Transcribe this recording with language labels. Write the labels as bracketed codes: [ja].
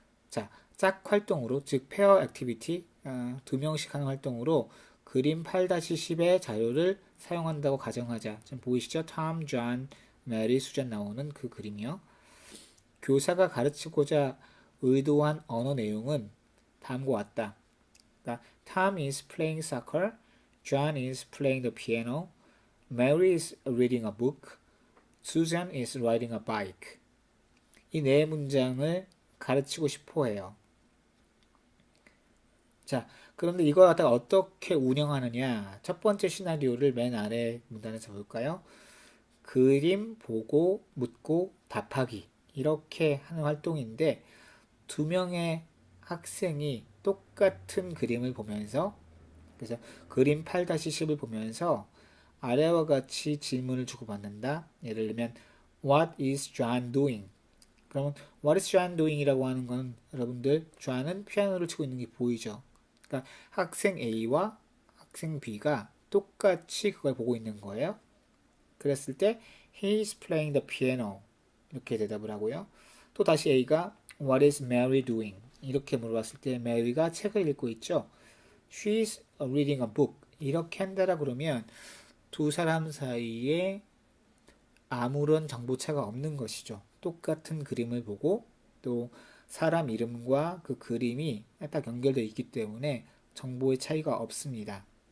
[ko] 자, 짝 활동으로, 즉 페어 액티비티, 2명씩 하는 활동으로 그림 8-10의 자료를 사용한다고 가정하자. 지금 보이시죠? 톰, 존, 메리, 수잔 나오는 그 그림이요. 교사가 가르치고자 의도한 언어 내용은 다음과 같다. 그러니까 [en] Tom is playing soccer, John is playing the piano, Mary is reading a book, Susan is riding a bike. [ko] 이 네 문장을 가르치고 싶어 해요. 자, 그런데 이걸 갖다가 어떻게 운영하느냐? 첫 번째 시나리오를 맨 아래 문단에서 볼까요? 그림 보고 묻고 답하기. 이렇게 하는 활동인데 두 명의 학생이 똑같은 그림을 보면서 그래서 그림 8-10을 보면서 아래와 같이 질문을 주고받는다. 예를 들면 [en] What is John doing? [ko] 그러면 [en] What is John doing? [ko] 이라고 하는 건 여러분들 John은 피아노를 치고 있는 게 보이죠. 그러니까 학생 A와 학생 B가 똑같이 그걸 보고 있는 거예요. 그랬을 때 [en] He is playing the piano [ko] 이렇게 대답을 하고요. 또 다시 A가 [en] What is Mary doing? [ko] 이렇게 물어봤을 때 Mary가 책을 읽고 있죠. [en] She is reading a book [ko] 이렇게 한다라 그러면 두 사람 사이에 아무런 정보차가 없는 것이죠. 똑같은 그림을 보고 또 사람 이름과 그 그림이 딱 연결되어 있기 때문에 정보의 차이가 없습니다.